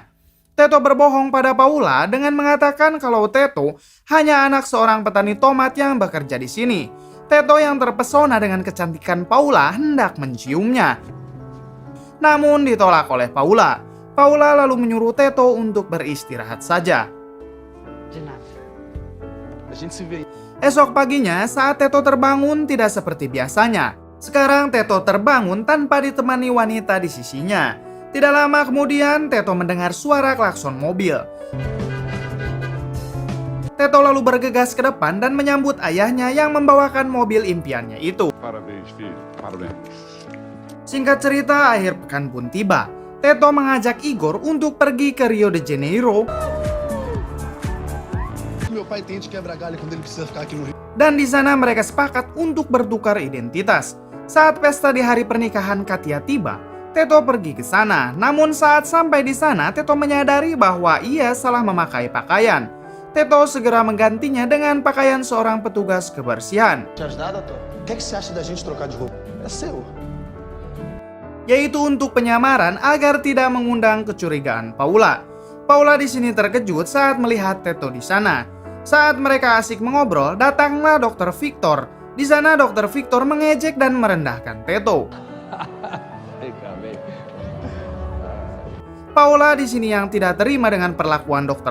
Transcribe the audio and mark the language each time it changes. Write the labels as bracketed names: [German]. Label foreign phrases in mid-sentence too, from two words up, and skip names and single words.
[Indonesian] Teto berbohong pada Paula dengan mengatakan kalau Teto hanya anak seorang petani tomat yang bekerja di sini. Teto yang terpesona dengan kecantikan Paula hendak menciumnya. Namun ditolak oleh Paula. Paula lalu menyuruh Teto untuk beristirahat saja. [Portuguese] De nada. A gente se vê. [Indonesian] Esok paginya saat Teto terbangun tidak seperti biasanya. Sekarang Teto terbangun tanpa ditemani wanita di sisinya. Tidak lama kemudian, Teto mendengar suara klakson mobil. Teto lalu bergegas ke depan dan menyambut ayahnya yang membawakan mobil impiannya itu. [Portuguese] Parabéns, filho. Parabéns. [Indonesian] Singkat cerita, akhir pekan pun tiba. Teto mengajak Igor untuk pergi ke Rio de Janeiro. [Portuguese] Meu pai tende quebrar galho quando ele precisa ficar aqui no Rio. [Indonesian] Dan di sana mereka sepakat untuk bertukar identitas. Saat pesta di hari pernikahan Katia tiba, Teto pergi ke sana. Namun saat sampai di sana, Teto menyadari bahwa ia salah memakai pakaian. Teto segera menggantinya dengan pakaian seorang petugas kebersihan, [Portuguese] Te ajudar, Tô? O que você acha da gente trocar de roupa? É seu. [Indonesian] yaitu untuk penyamaran agar tidak mengundang kecurigaan Paula. Paula di sini terkejut saat melihat Teto di sana. Saat mereka asik mengobrol, datanglah Dr. Victor. Di sana Dr. Victor mengejek dan merendahkan Teto. Paula di sini yang tidak terima dengan perlakuan Dr.